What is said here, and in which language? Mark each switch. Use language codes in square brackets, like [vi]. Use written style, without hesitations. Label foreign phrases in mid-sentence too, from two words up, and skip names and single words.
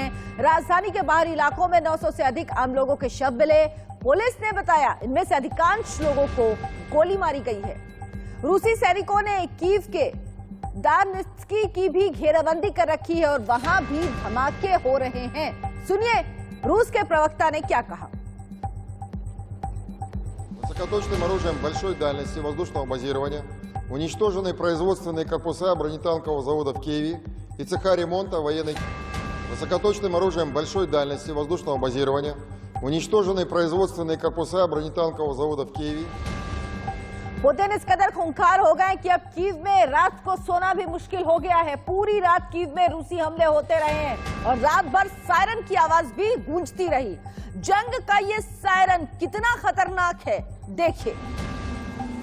[hi] राजधानी के बाहरी इलाकों में 900 से अधिक आम लोगों के शव मिले। पुलिस ने बताया इनमें से अधिकांश लोगों को गोली मारी गई है। रूसी सैनिकों ने कीव के दार्नित्स्की की भी घेराबंदी कर रखी है और वहां भी धमाके हो रहे हैं। सुनिए रूस के प्रवक्ता ने क्या कहा। [ru] Высокоточным оружием большой дальности воздушного базирования уничтожены производственные корпуса бронетанкового завода в Киеве и цеха ремонта военной. Высокоточным оружием большой дальности воздушного базирования уничтожены производственные корпуса бронетанкового завода в Киеве. [hi] पुतिन इस कदर खूंखार हो गए कि अब कीव में रात को सोना भी मुश्किल हो गया है। पूरी रात कीव में रूसी हमले होते रहे हैं और रात भर सायरन की आवाज भी गूंजती रही। जंग का ये सायरन कितना खतरनाक है देखिए।